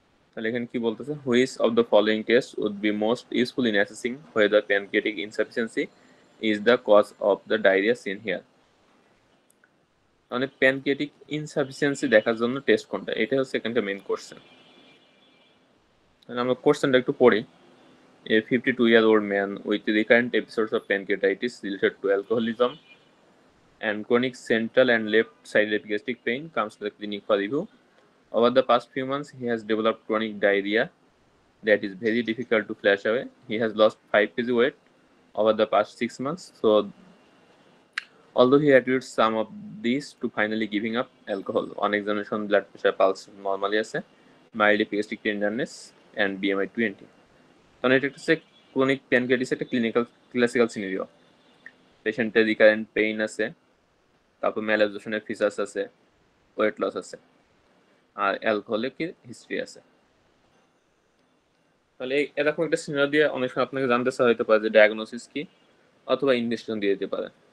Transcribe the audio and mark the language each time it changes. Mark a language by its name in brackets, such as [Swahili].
[Bangla] তাহলে এখানে কি বলতেছে, [English] Which of the following test would be most useful in assessing whether pancreatic insufficiency is the cause of the diarrhea seen here। [Bangla] মানে pancreatic insufficiency দেখার জন্য test কোনটা, এটা হচ্ছে এখানকার মেইন কোশ্চেন। আমরা কোশ্চেনটা একটু পড়ি। [English] A 52-year-old man with recurrent episodes of pancreatitis related to alcoholism and chronic central and left-sided epigastric pain comes to the clinic for review. Over the past few months, he has developed chronic diarrhea that is very difficult to flash away. He has lost 5 kg weight over the past 6 months. So, although he attributes some of these to finally giving up alcohol, on examination, blood pressure pulse normally [Bangla] আছে, [English] mild epigastric tenderness, and BMI 20. [Bangla] কারণ এটা হচ্ছে chronic প্যানক্রিয়াটিস একটা classical scenario. পেশেন্টের recurrent pain আছে, তারপর ম্যালাবজর্পশনের features আছে, weight loss আছে, আর অ্যালকোহলিকের হিস্ট্রি আছে। তাহলে এরকম একটা সিনারিও দিয়ে অনেক সময় আপনাকে জানতে চাওয়া হতে পারে যে ডায়াগনোসিস কি, অথবা ইনভেস্টিগেশন দিয়ে দিতে পারে।